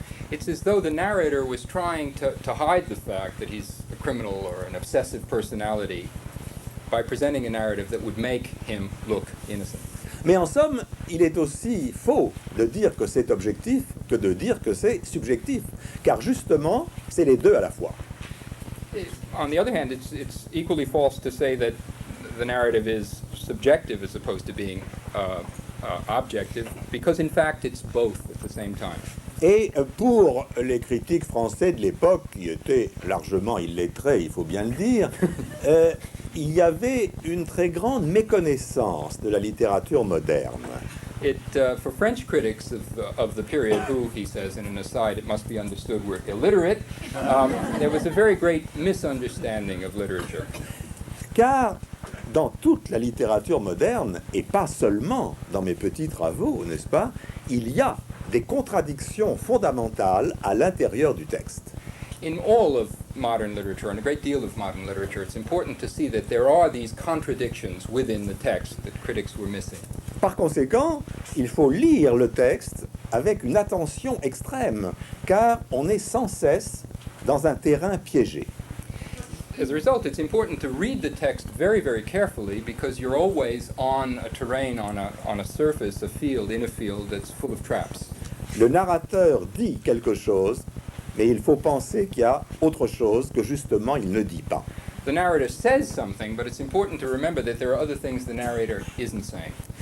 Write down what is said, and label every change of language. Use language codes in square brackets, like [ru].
[en] It's as though the narrator was trying to hide the fact that he's a criminal or an obsessive personality by presenting a narrative that would make him look innocent. [fr] Mais en somme, il est aussi faux de dire que c'est objectif que de dire que c'est subjectif, car justement, c'est les deux à la fois. [en] On the other hand, it's equally false to say that the narrative is subjective as opposed to being objective, because in fact it's both at the same time. [fr] Et pour les critiques français de l'époque, qui étaient largement illettrés, il faut bien le dire, il y avait une très grande méconnaissance de la littérature moderne. [en] For French critics of the period, who, he says in an aside, it must be understood were illiterate, there was a very great misunderstanding of literature. [fr] Car dans toute la littérature moderne, et pas seulement dans mes petits travaux, n'est-ce pas, il y a des contradictions fondamentales à l'intérieur du texte. [en] In all of modern literature, and a great deal of modern literature, it's important to see that there are these contradictions within the text that critics were missing. [fr] Par conséquent, il faut lire le texte avec une attention extrême, car on est sans cesse dans un terrain piégé. [en] As a result, it's important to read the text very, very carefully because you're always on a terrain, on a surface, a field, in a field that's full of traps. [fr] Le narrateur dit quelque chose, mais il faut penser qu'il y a autre chose que justement il ne dit pas. [en] The narrator says something, but it's important to remember that there are other things the narrator isn't saying.